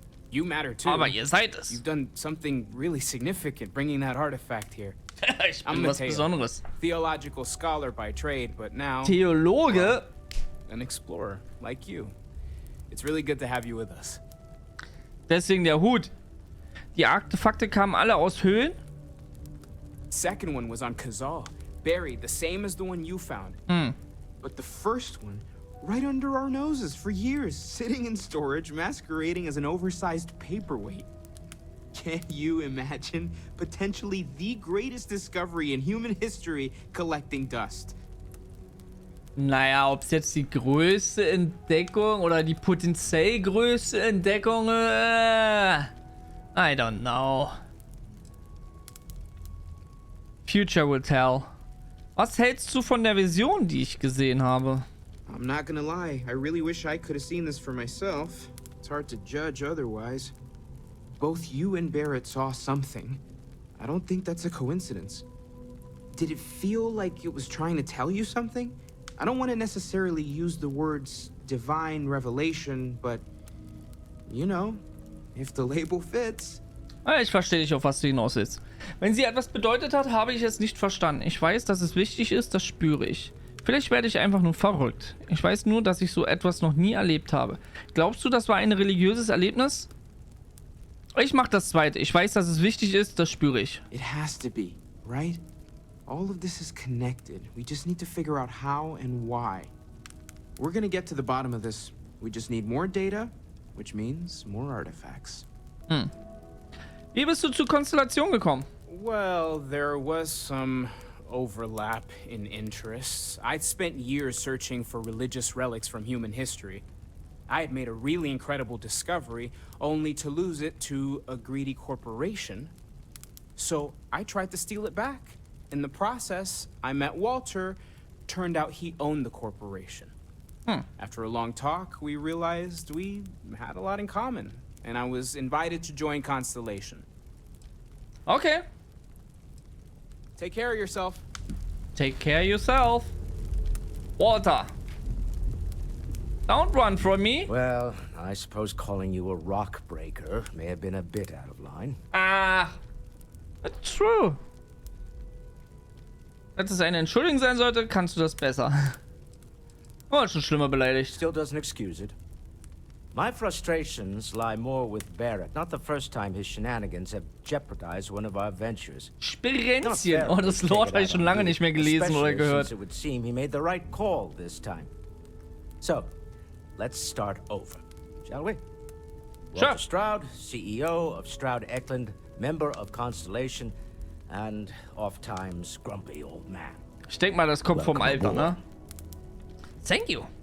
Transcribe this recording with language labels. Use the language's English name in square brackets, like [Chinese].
[English] You matter too. [German] Aber ihr seid es. [English] You've done something really significant bringing that artifact here. [German] Ich bin was Besonderes. [English] Theological scholar by trade, but now [German] Theologe. [English] An explorer like you. It's really good to have you with us. [German] Deswegen der Hut. Die Artefakte kamen alle aus Höhlen. [English] Second one was on Kazal, buried the same as the one you found. But the first one, right under our noses for years, sitting in storage, masquerading as an oversized paperweight. Can you imagine potentially the greatest discovery in human history collecting dust? [German] Naja, ob es jetzt die größte Entdeckung oder die potenziell größte Entdeckung, [English] I don't know. Future will tell. [German] Was hältst du von der Vision, die ich gesehen habe? [English] I'm not gonna lie, I really wish I could have seen this for myself. It's hard to judge otherwise. Both you and Barrett saw something. I don't think that's a coincidence. Did it feel like it was trying to tell you something? I don't want to necessarily use the words divine revelation, but you know, if the label fits. [German] Ich verstehe nicht, auf was du hinaus willst. Wenn sie etwas bedeutet hat, habe ich es nicht verstanden. Ich weiß, dass es wichtig ist, das spüre ich. Vielleicht werde ich einfach nur verrückt. Ich weiß nur, dass ich so etwas noch nie erlebt habe. Glaubst du, das war ein religiöses Erlebnis? Ich mache das zweite. Ich weiß, dass es wichtig ist, das spüre ich. [English] It has to be, right? All of this is connected. We just need to figure out how and why. We're gonna get to the bottom of this. We just need more data, which means more artifacts. [German] Wie bist du zur Konstellation gekommen? [English] Well, there was some overlap in interests. I'd spent years searching for religious relics from human history. I had made a really incredible discovery, only to lose it to a greedy corporation. So I tried to steal it back. In the process, I met Walter. Turned out he owned the corporation. After a long talk, we realized we had a lot in common, and I was invited to join Constellation. Okay. Take care of yourself. Take care of yourself. Walter. Don't run from me. Well, I suppose calling you a rock breaker may have been a bit out of line. Ah. That's true. [German] Wenn es eine Entschuldigung sein sollte, kannst du das besser. Oh, schon schlimmer beleidigt. [English] Still doesn't excuse it. My frustrations lie more with Barrett. Not the first time his shenanigans have jeopardized one of our ventures. [German] Spirenzchen. Oh, das Lord habe ich schon lange nicht mehr gelesen oder gehört. [English] It would seem he made the right call this time. So, let's start over, shall we? Sure. Walter Stroud, CEO of Stroud Eklund, member of Constellation, and oft-times grumpy old man. [German] Ich denke mal, das kommt vom Alter, ne? [English] Thank you.